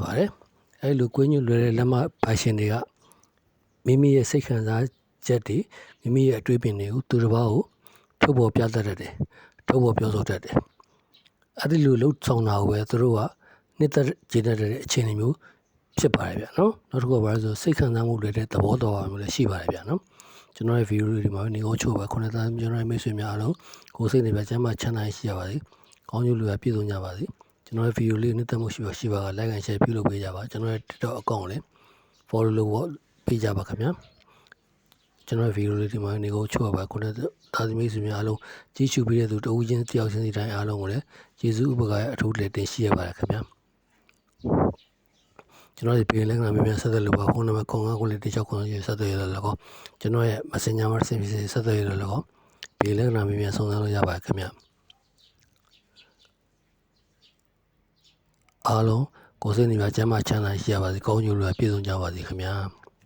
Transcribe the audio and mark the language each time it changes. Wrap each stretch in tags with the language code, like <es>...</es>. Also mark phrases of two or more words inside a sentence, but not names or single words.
<my>ပါတယ်အဲလိုကွေးညွတ်လွယ်တဲ့လက်မပိုင်ရှင်တွေကမိမိရဲ့စိတ်ခံစားချက်တွေမိမိရဲ့အတွေ့အကြုံတွေကိုသူတစ်ပါးကိုထုတ်ပေါ်ပြသတတ်တယ်ထုတ်ပေါ်ပြောဆိုတတ်တယ်အဲ့ဒီလိုလှုပ်ဆောင်တာကိုပဲသူတို့ကနှစ်သက်ကျေနပ်တဲ့အခြေအနေမျိုး ဖြစ်ပါတယ်ဗျာနော်နောက်တစ်ခုကဘာလဲဆိုစိတ်ခံစားမှုတွေတဲ့သဘောတော်မျိုးလည်းရှိပါတယ်ဗျာနော်ကျွန်တော်ရဲ့ဗီဒီယိုတွေမှာနေကောင်းချို့ပါခုနကကျွန်တော်ရဲ့မိတ်ဆွေများအားလုံးကိုယ်စိတ်နေပြချမ်းသာချမ်းသာရှိကြပါစေကောင်းကျိုးလိုရပြည့်စုံကြပါစေကျွန်တော်ရဲ့ဗီဒီယိုလေးနှစ်သက်မှုရှိပါက</my> <en>like and share</en> <my>ပြုလုပ်ပေးကြပါကျွန်တော်ရဲ့ TikTok account ကိုလည်း follow လုပ်ပေးကြပါခင်ဗျာကျွန်တော်ဗီဒီယိုလေးဒီမှာနေကိုချို့ပါခုနကဒါသမိတ်ဆွေများအားလုံးကြည့်ရှုပေးတဲ့သူတဦးချင်းတယောက်ချင်းစီတိုင်းအားလုံးကိုလည်းယေရှုဥပကာရဲ့အထူးလက်တင်ရှိရပါတယ်ခင်ဗျာ ကျွန်တော်ဒီပြင်လက်ကနာမြန်ဆက်သွယ်လို့ပါဖုန်းနံပါတ်09ကိုလေးတစ်ချောက်9ဆက်သွယ်ရတော့ကောကျွန်တော်ရဲ့ Messenger မှာဆက်သွယ်ရတော့ကောပြင်လက်ကနာမြန်စုံစမ်းလို့ရပါတယ်ခင်ဗျာအားလုံးကိုယ်စိတ်နေပါကျမ်းမာချမ်းသာရှိရပါစေကောင်းကျိုးလိုပြည့်စုံကြပါစေခင်ဗျာ</my>